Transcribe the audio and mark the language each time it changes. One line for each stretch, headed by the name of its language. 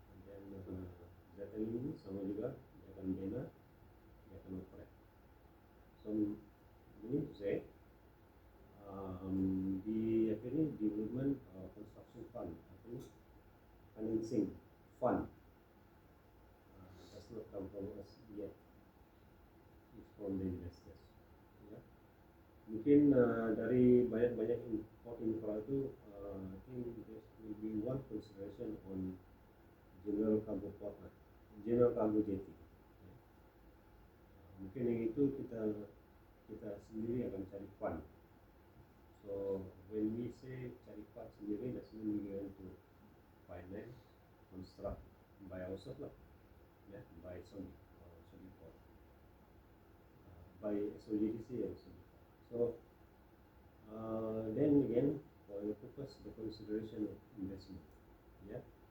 Malay: Dan Zatan ini sama juga dia akan bina, dia akan operate.
English: So meaning to say the development construction fund, financing fund does not come from us yet. It's from the investors. Yeah.
Malay: Mungkin dari banyak port infra itu,
English: I think there will be one consideration on general cargo port, general cargo jetty.
Malay: Mungkin yang itu kita sendiri akan cari fund.
English: So when we say
Malay: cari fund sendiri,
English: that's mean we going to finance, construct by ourselves lah, yeah, by Sogit port, by SOGDC also. So then again, for the purpose, the consideration of investment, yeah.